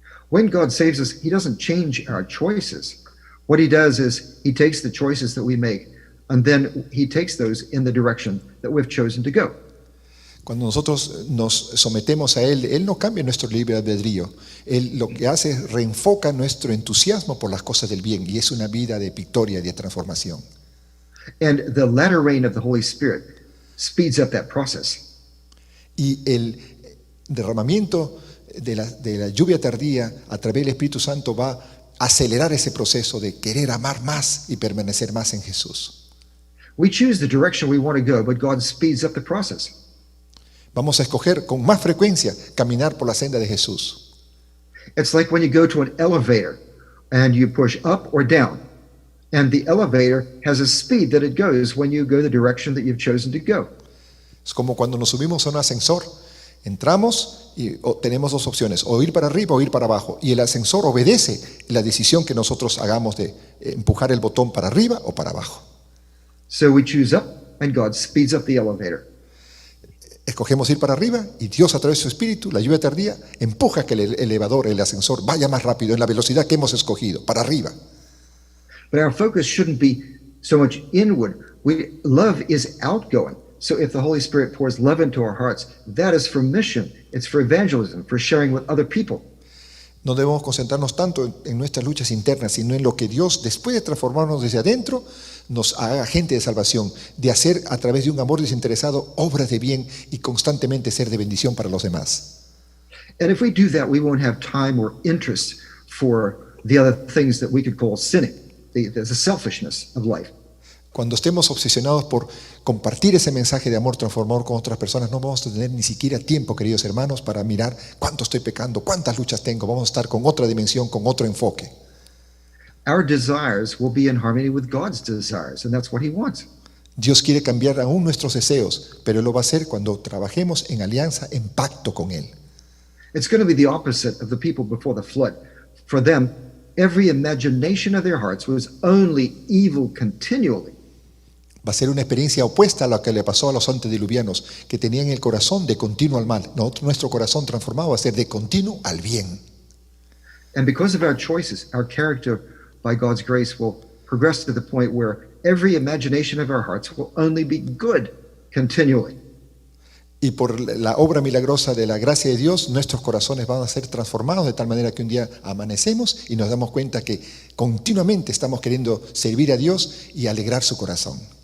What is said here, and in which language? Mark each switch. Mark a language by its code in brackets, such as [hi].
[en] When God saves us, he doesn't change our choices. What he does is he takes the choices that we make, and then he takes those in the direction that we've chosen to go. [es] Cuando nosotros nos sometemos a Él no cambia nuestro libre albedrío. Él lo que hace es reenfoca nuestro entusiasmo por las cosas del bien, y es una vida de victoria y de transformación. [en] And the latter rain of the Holy Spirit speeds up that process. [es] Y el derramamiento de la lluvia tardía a través del Espíritu Santo va a acelerar ese proceso de querer amar más y permanecer más en Jesús. [en] We choose the direction we want to go, but God speeds up the process. [es] Vamos a escoger con más frecuencia caminar por la senda de Jesús. [en] It's like when you go to an elevator and you push up or down, and the elevator has a speed that it goes when you go the direction that you've chosen to go. [es] Es como cuando nos subimos a un ascensor, entramos y tenemos dos opciones, o ir para arriba o ir para abajo, y el ascensor obedece la decisión que nosotros hagamos de empujar el botón para arriba o para abajo. [en] So we choose up, and God speeds up the elevator. [es] Escogemos ir para arriba y Dios a través de su espíritu, la lluvia tardía, empuja que el elevador, el ascensor vaya más rápido en la velocidad que hemos escogido, para arriba. [en] But our focus shouldn't be so much inward. Love is outgoing. So if the Holy Spirit pours love into our hearts, that is for mission. It's for evangelism, for sharing with other people. [es] No debemos concentrarnos tanto en nuestras luchas internas, sino en lo que Dios, después de transformarnos desde adentro, nos haga agente de salvación, de hacer a través de un amor desinteresado obras de bien y constantemente ser de bendición para los demás. [en] And if we do that, we won't have time or interest for the other things that we could call sinning, the selfishness of life. [es] Cuando estemos obsesionados por compartir ese mensaje de amor transformador con otras personas, no vamos a tener ni siquiera tiempo, queridos hermanos, para mirar cuánto estoy pecando, cuántas luchas tengo. Vamos a estar con otra dimensión, con otro enfoque. [en] Our desires will be in harmony with God's desires, and that's what He wants. [es] Dios quiere cambiar aún nuestros deseos, pero Él lo va a hacer cuando trabajemos en alianza, en pacto con Él. [en] It's going to be the opposite of the people before the flood. For them, every imagination of their hearts was only evil continually. [es] Va a ser una experiencia opuesta a lo que le pasó a los antediluvianos, que tenían el corazón de continuo al mal. Nuestro corazón transformado va a ser de continuo al bien. [en] And because of our choices, our character, by God's grace, will progress to the point where every imagination of our hearts will only be good continually. [es] Y por la obra milagrosa de la gracia de Dios, nuestros corazones van a ser transformados de tal manera que un día amanecemos y nos damos cuenta que continuamente estamos queriendo servir a Dios y alegrar su corazón.